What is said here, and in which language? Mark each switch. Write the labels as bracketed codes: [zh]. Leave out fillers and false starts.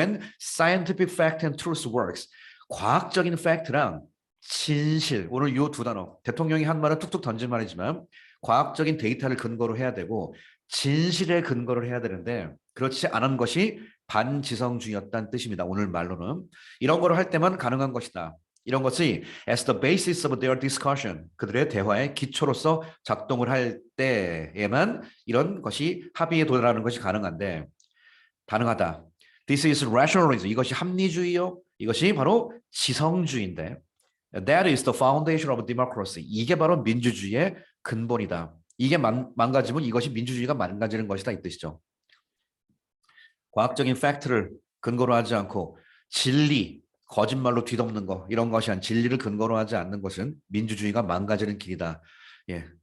[en] When scientific fact and truth works, [ko] 과학적인 팩트랑 진실, 오늘 이 두 단어, 대통령이 한 말은 툭툭 던진 말이지만 과학적인 데이터를 근거로 해야 되고 진실에 근거를 해야 되는데 그렇지 않은 것이 반지성주의였다는 뜻입니다. 오늘 말로는 이런 거를 할 때만 가능한 것이다. 이런 것이 [en] as the basis of their discussion, [ko] 그들의 대화의 기초로서 작동을 할 때에만 이런 것이 합의에 도달하는 것이 가능한데 가능하다. [en] This is rationalism. [ko] 이것이 합리주의요. 이것이 바로 지성주의인데 [en] that is the foundation of democracy. [ko] 이게 바로 민주주의의 근본이다. 이게 망가지면 이것이 민주주의가 망가지는 것이다 이 뜻이죠. 과학적인 팩트를 근거로 하지 않고 진리, 거짓말로 뒤덮는 거 이런 것이 아닌 진리를 근거로 하지 않는 것은 민주주의가 망가지는 길이다. 예,